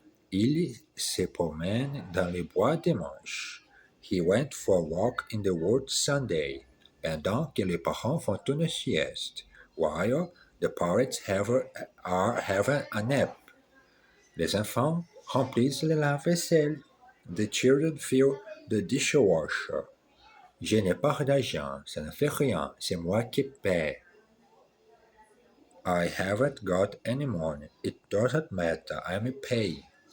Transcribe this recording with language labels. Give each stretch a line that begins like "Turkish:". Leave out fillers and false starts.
French: Il se promène dans les bois dimanche.
English: He went for a walk in the woods Sunday,
French: pendant que les parents font une sieste,
English: while the parents are having a nap.
French: Les enfants remplissent le lave-vaisselle.
English: The children fill the dishwasher.
French: Je n'ai pas d'argent, ça ne fait rien, c'est moi qui paie.
English: I haven't got any money. It doesn't matter, I'm paying.